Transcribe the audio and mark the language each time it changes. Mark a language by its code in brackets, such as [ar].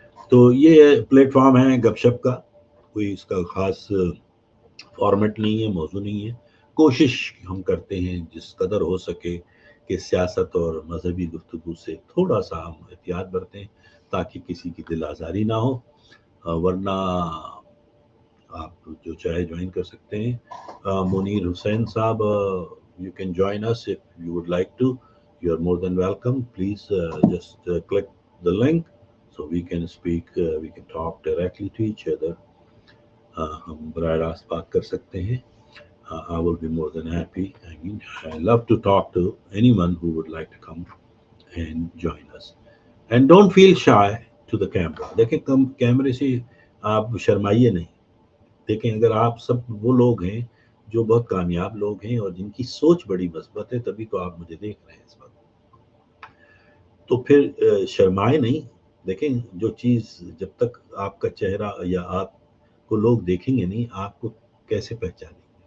[ur] تو یہ plate form ہے گپ شپ کا، کوئی اس کا خاص فارمیٹ نہیں ہے، موضوع نہیں ہے. کوشش ہم کرتے ہیں جس قدر ہو سکے کہ سیاست اور مذہبی گفتگو سے تھوڑا سا ہم احتیاط برتیں تاکہ کسی کی دل آزاری نہ ہو. ورنہ آپ جو چاہے جوائن کر سکتے ہیں. [en] Munir Hussain Sahab, you can join us if you would like to. You are more than welcome. Please just click the link so we can speak, we can talk directly to each other. [ur] ہم براہ راست بات کر سکتے ہیں. [en] I will be more than happy. I mean, I love to talk to anyone who would like to come and join us. And don't feel shy to the camera. [ur] دیکھیں کیمرے سے آپ شرمائیے نہیں. دیکھیں اگر آپ سب وہ لوگ ہیں جو بہت کامیاب لوگ ہیں اور جن کی سوچ بڑی مثبت ہے، تبھی تو آپ مجھے دیکھ رہے ہیں اس وقت. تو پھر شرمائے نہیں. دیکھیں جو چیز جب تک آپ کا چہرہ یا آپ کو لوگ دیکھیں گے نہیں، آپ کو کیسے پہچانیں گے.